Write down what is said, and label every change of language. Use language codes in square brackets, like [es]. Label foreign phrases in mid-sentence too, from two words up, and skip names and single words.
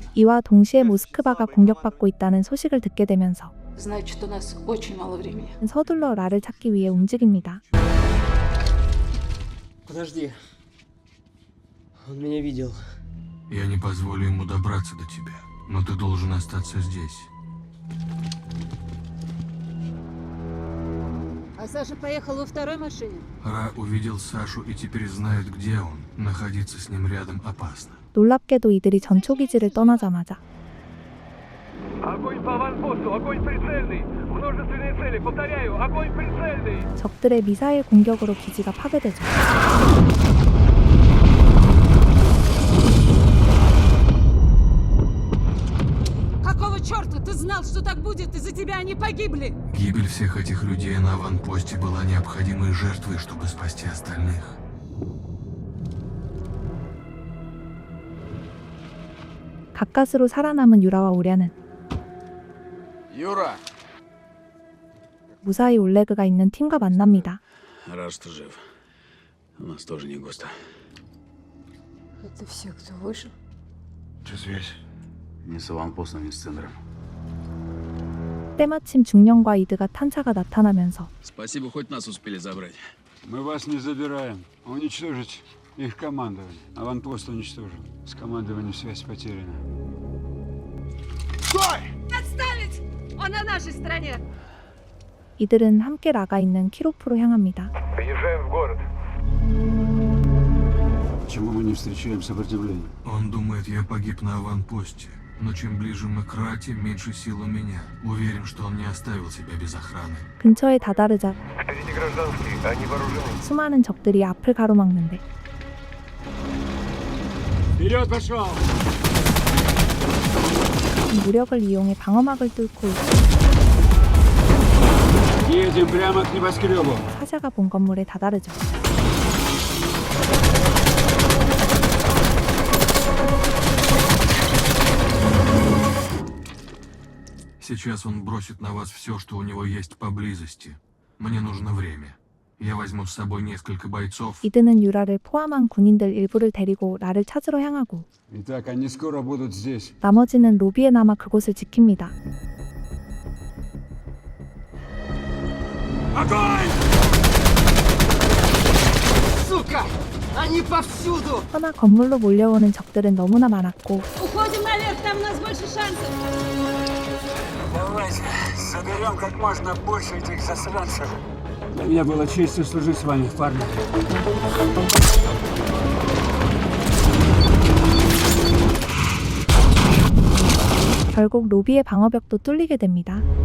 [ko] 이와 동시에 모스크바가 공격받고 있다는 소식을 듣게 되면서 [ru] Значит, у нас очень мало времени. [ko] 서둘러 라를 찾기 위해 움직입니다. [ru] Подожди. Он меня видел. Я не позволю ему добраться до тебя, но ты должен остаться здесь. А Саша поехал во второй машине? Ра увидел Сашу и теперь знает, где он. Находиться с ним рядом опасно. [ko] 놀랍게도 이들이 전초기지를 떠나자마자 [ru] Огонь по аванпосту, огонь прицельный! [ko] 적들의 미사일 공격으로 기지가 파괴되죠. [ru] Какого черта? Ты знал, что так будет? Из-за тебя они погибли. Гибель всех этих людей на аванпосте была необходимой жертвой, чтобы спасти остальных. [ko] 가까스로 살아남은 유라와 오랴는 Юра! 무사히 올레그가 있는 팀과 만납니다. [ru] Рад, что жив. У нас тоже не густо. Это все, кто выжил? Че связь? Ни с аванпостом, ни с центром. [ko] 때마침 중령과 이드가 탄차가 나타나면서 [ru] Спасибо, хоть нас успели забрать. Мы вас не забираем. Уничтожить их командование. Аванпост уничтожен. С командованием связь потеряна. Стой! Отставить! Он на нашей стороне. [ko] 이들은 함께 나가 있는 키로프로 향합니다. [ru] Въезжаем в город. Почему мы не встречаем сопротивления? Он думает, я погиб на аванпосте. Но чем ближе мы к Рате, меньше сил у меня. Уверен, что он не оставил себя без охраны. [ko] 근처에 다다르자 [ru] Впереди гражданские, они вооружены. [ko] 수많은 적들이 앞을 가로막는데 [ru] Вперед пошел! [ko] 무력을 이용해 방어막을 뚫고 [ru] Едем прямо к небоскребу. [ko] 사자가 본 건물에 다다르죠. [ru] Сейчас он бросит на вас все, что у него есть поблизости. Мне нужно время. Я возьму с собой несколько бойцов. [ko] 이드는 유라를 포함한 군인들 일부를 데리고 라를 찾으러 향하고 [ru] Итак, они скоро будут здесь. [ko] 나머지는 로비에 남아 그곳을 지킵니다. [ru] Огонь! Сука! Они повсюду! [ko] 허나 건물로 몰려오는 적들은 너무나 많았고 [ru] Уходим наверх, там у нас больше шансов. Давайте, соберем как можно больше этих засранцев. Для меня было честью служить с вами, парни. [ko] 결국 로비의 방어벽도 뚫리게 됩니다.